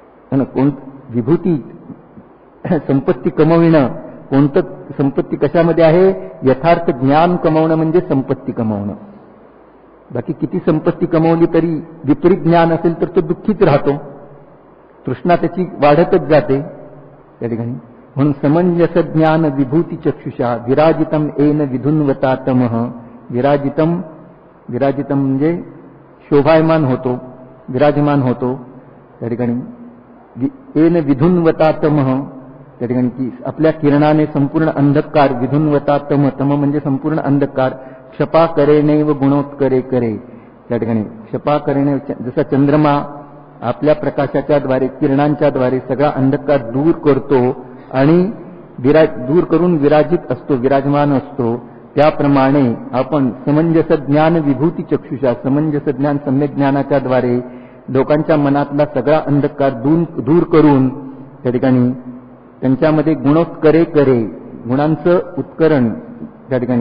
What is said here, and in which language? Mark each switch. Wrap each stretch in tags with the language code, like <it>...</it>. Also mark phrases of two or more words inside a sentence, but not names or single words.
<mr>विभूती संपत्ती कमविणं, कोणतं संपत्ती कशामध्ये आहे? यथार्थ ज्ञान कमवणं म्हणजे संपत्ती कमवणं. बाकी किती संपत्ती कमवली तरी विपरीत ज्ञान असेल तर तो दुःखीच राहतो, तृष्णा त्याची वाढतच जाते त्या ठिकाणी.</mr> <sa>म्हणून समंजस ज्ञान विभूती चक्षुषा विराजितम एन विधुन्वता तमः.</sa> <mr>विराजितम म्हणजे शोभायमान होतो, विराजमान होतो त्या ठिकाणी.</mr> <sa>एन विधुन्वता तमः</sa> <mr>त्या ठिकाणी की आपल्या किरणाने संपूर्ण अंधकार.</mr> <sa>विधुन्वता तम</sa> <mr>म्हणजे संपूर्ण अंधकार.</mr> <sa>क्षपा करे नैव गुणोत्करे करे</sa> <mr>त्या ठिकाणी. क्षपा करणे जसा चंद्रमा आपल्या प्रकाशाच्या द्वारे, किरणांच्या द्वारे सगळा अंधकार दूर करतो आणि दूर करून विराजित असतो, विराजमान असतो, त्याप्रमाणे आपण</mr> <sa>समंजस ज्ञान विभूती चक्षुषा,</sa> <mr>समंजस ज्ञान सम्यक ज्ञानाच्या द्वारे लोकांच्या मनातला सगळा अंधकार दूर करून त्या ठिकाणी त्यांच्यामध्ये</mr> <sa>गुणोत्करे करे,</sa> <mr>गुणांचं उत्करण त्या ठिकाणी.</mr>